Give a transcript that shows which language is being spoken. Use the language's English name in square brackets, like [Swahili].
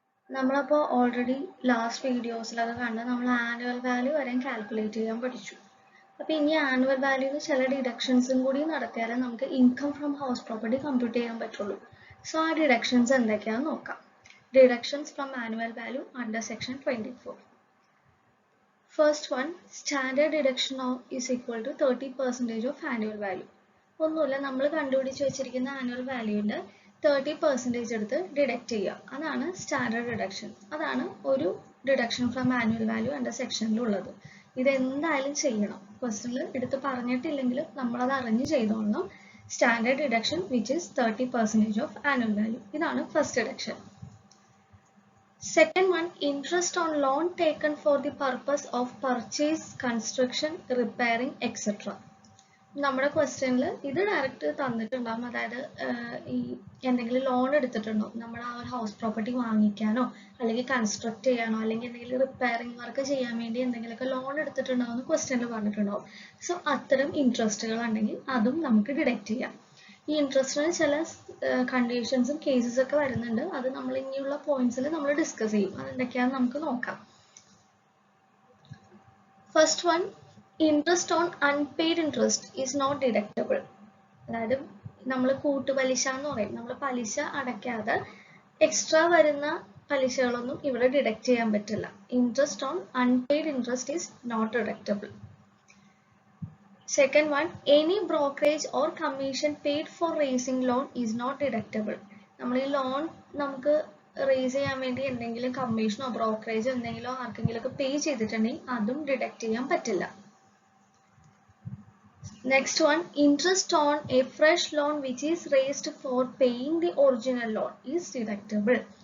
[Malayalam] നമ്മളപ്പോൾ already last വീഡിയോസിലൊക്കെ കണ്ട് നമ്മൾ ആനുവൽ വാല്യൂ വരെയും കാൽക്കുലേറ്റ് ചെയ്യാൻ പഠിച്ചു. അപ്പോൾ ഇനി ആനുവൽ വാല്യൂവിന് ചില ഡിഡക്ഷൻസും കൂടി നടത്തിയാലേ നമുക്ക് income from house property compute ചെയ്യാൻ പറ്റുള്ളൂ. സോ ആ ഡിഡക്ഷൻസ് എന്തൊക്കെയാണെന്ന് നോക്കാം. [English] Deductions from annual value under section 24. First one, standard deduction is equal to 30% of annual value. [Malayalam] ഒന്നുമില്ല, നമ്മൾ കണ്ടുപിടിച്ച് വെച്ചിരിക്കുന്ന ആനുവൽ വാല്യൂവിൻ്റെ 30% എടുത്ത് ഡിഡക്റ്റ് ചെയ്യുക. അതാണ് സ്റ്റാൻഡേർഡ് ഡിഡക്ഷൻ. അതാണ് ഒരു ഡിഡക്ഷൻ ഫ്രം ആനുവൽ വാല്യൂ എൻ്റെ സെക്ഷനിലുള്ളത്. ഇതെന്തായാലും ചെയ്യണം. ക്വസ്റ്റനിൽ എടുത്ത് പറഞ്ഞിട്ടില്ലെങ്കിലും നമ്മളത് അറിഞ്ഞ് ചെയ്തോളണം. [English] Standard deduction which is 30% of annual value. [Malayalam] ഇതാണ് first deduction. [English] Second one, interest on loan taken for the purpose of purchase, construction, repairing, etc. [Malayalam] നമ്മുടെ ക്വസ്റ്റ്യനിൽ ഇത് ഡയറക്റ്റ് തന്നിട്ടുണ്ടാകും. അതായത് ഈ എന്തെങ്കിലും ലോൺ എടുത്തിട്ടുണ്ടോ, നമ്മൾ ആ ഒരു ഹൗസ് പ്രോപ്പർട്ടി വാങ്ങിക്കാനോ അല്ലെങ്കിൽ കൺസ്ട്രക്ട് ചെയ്യാനോ അല്ലെങ്കിൽ എന്തെങ്കിലും റിപ്പയറിംഗ് വർക്ക് ചെയ്യാൻ വേണ്ടി എന്തെങ്കിലുമൊക്കെ ലോൺ എടുത്തിട്ടുണ്ടോ എന്ന് ക്വസ്റ്റ്യനിൽ പറഞ്ഞിട്ടുണ്ടാവും. സോ അത്തരം ഇൻട്രസ്റ്റുകൾ ഉണ്ടെങ്കിൽ അതും നമുക്ക് ഡിഡക്റ്റ് ചെയ്യാം. ഈ ഇൻട്രസ്റ്റിന് ചില കണ്ടീഷൻസും കേസസ് ഒക്കെ വരുന്നുണ്ട്. അത് നമ്മൾ ഇനിയുള്ള പോയിന്റ്സിൽ നമ്മൾ ഡിസ്കസ് ചെയ്യും. അതെന്തൊക്കെയാണെന്ന് നമുക്ക് നോക്കാം. [English] First one, interest on unpaid interest is not deductible. [Malayalam] അതായത് നമ്മൾ കൂട്ടുപലിശ എന്ന് പറയും. നമ്മൾ പലിശ അടയ്ക്കാതെ എക്സ്ട്രാ വരുന്ന പലിശകളൊന്നും ഇവിടെ ഡിഡക്റ്റ് ചെയ്യാൻ പറ്റില്ല. [English] Interest on unpaid interest is not deductible. Second one, any brokerage or commission paid for raising loan is not deductible. [Malayalam] നമ്മൾ ഈ ലോൺ നമുക്ക് റേസ് ചെയ്യാൻ വേണ്ടി എന്തെങ്കിലും കമ്മീഷനോ ബ്രോക്കറേജോ എന്തെങ്കിലോ ആർക്കെങ്കിലുമൊക്കെ പേ ചെയ്തിട്ടുണ്ടെങ്കിൽ അതും ഡിഡക്റ്റ് ചെയ്യാൻ പറ്റില്ല. [English] Next one, interest on a fresh loan which is raised for paying the original loan is deductible.